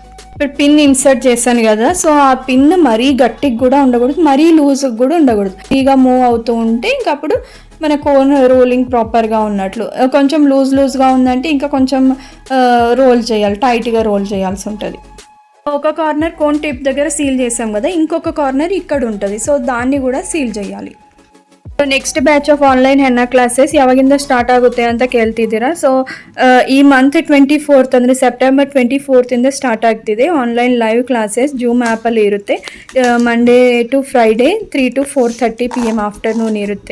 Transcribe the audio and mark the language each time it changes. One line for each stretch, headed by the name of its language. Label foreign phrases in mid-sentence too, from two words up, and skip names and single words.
Telugu: ఇప్పుడు పిన్ ఇన్సర్ట్ చేశాను కదా, సో ఆ పిన్ మరీ గట్టిగా కూడా ఉండకూడదు, మరీ లూజ్గా కూడా ఉండకూడదు. ఫ్రీగా మూవ్ అవుతూ ఉంటే ఇంకప్పుడు మన
English: cone rolling
Telugu: ప్రాపర్గా ఉన్నట్లు. కొంచెం లూజ్గా ఉందంటే ఇంకా కొంచెం రోల్ చేయాలి, టైట్గా రోల్ చేయాల్సి ఉంటుంది. ఒక
English: corner cone tip
Telugu: దగ్గర సీల్ చేసాం కదా, ఇంకొక కార్నర్ ఇక్కడ ఉంటుంది. సో దాన్ని కూడా సీల్ చేయాలి.
English: next batch of online henna classes
Kannada: ಯಾವಾಗಿಂದ ಸ್ಟಾರ್ಟ್ ಆಗುತ್ತೆ ಅಂತ ಕೇಳ್ತಿದ್ದೀರಾ. ಸೊ ಈ ಮಂತ್ 24th ಅಂದರೆ ಸೆಪ್ಟೆಂಬರ್ 24th ಇಂದ ಸ್ಟಾರ್ಟ್ ಆಗ್ತಿದೆ.
English: online live classes
Kannada: ಜೂಮ್ ಆ್ಯಪಲ್ಲಿ ಇರುತ್ತೆ.
English: Monday to Friday 3 to 4:30 PM afternoon
Kannada: ಇರುತ್ತೆ.